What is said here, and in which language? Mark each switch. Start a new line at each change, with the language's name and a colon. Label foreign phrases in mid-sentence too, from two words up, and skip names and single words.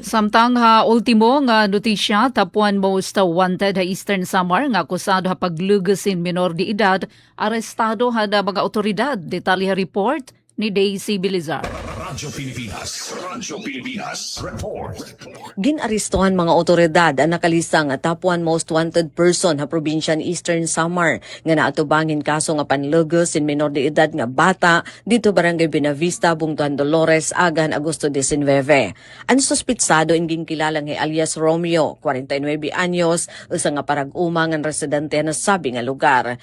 Waray: Samtang ha ultimo nga notisya tapuan
English: most wanted
Waray: ha Eastern Samar nga akusado ha paglugusin
Spanish: minor de edad,
Waray: arestado ha da mga otoridad. Detalye report ni Daisy Bilizar. Radyo Pilipinas report. Ginaristohan mga otoridad ang nakalista nga tapuan
English: most wanted person
Waray: ha probinsya ni Eastern Samar nga naatubangin kaso nga panlugos in
Spanish: minor de edad
Waray: nga bata dito Barangay Benavista, Bungtuan Dolores, Agan, Agosto 19. Ang suspitsado ingin kilala nga alias Romeo, 49 anyos, usa nga parag-uma nga residente na sabi nga lugar.